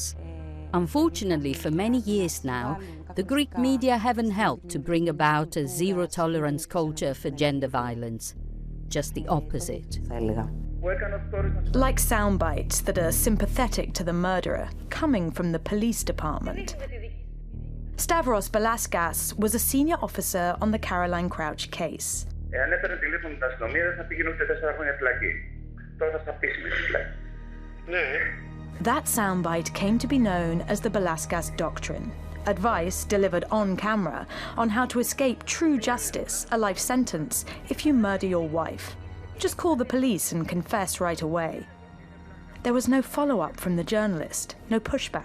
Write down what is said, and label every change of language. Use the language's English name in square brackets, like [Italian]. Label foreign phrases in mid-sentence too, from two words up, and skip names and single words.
[English] Unfortunately, for many years now, the Greek media haven't helped to bring about a zero-tolerance culture for gender violence. Just the opposite. Like sound bites that are sympathetic to the murderer, coming from the police department. Stavros Balaskas was a senior officer on the Caroline Crouch case. [Greek] Εάν έπαιρνε τηλέφωνο την αστυνομία δεν θα πήγαινε ούτε 4 χρόνια φυλακή. Τώρα θα στα πείσει με τη φυλακή. Ναι. [English] That soundbite came to be known as the Balaskas Doctrine, advice delivered on camera on how to escape true justice, a life sentence, if you murder your wife. Just call the police and confess right away. There was no follow-up from the journalist, no pushback.